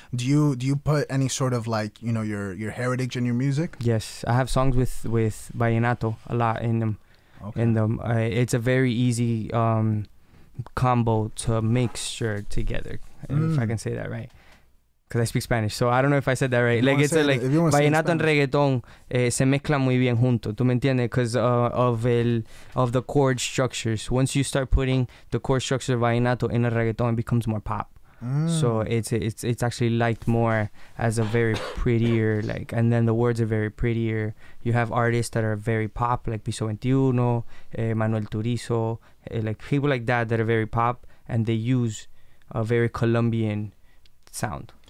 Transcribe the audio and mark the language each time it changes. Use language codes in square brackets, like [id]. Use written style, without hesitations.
[en] Do you put any sort of like, you know, your heritage in your music? Yes, I have songs with vallenato a lot in them. Okay. It's a very easy combo to mixture together, if I can say that right, because I speak Spanish, so I don't know if I said that right. Like it's like [es] vallenato and reggaeton se mezclan muy bien junto, ¿tú me entiendes? [en] Because of the chord structures. Once you start putting the chord structure of vallenato in a reggaeton, it becomes more pop. So it's actually liked more as a very prettier, like, and then the words are very prettier. You have artists that are very pop, like Piso 21, Manuel Turizo, like people like that are very pop, and they use a very Colombian sound.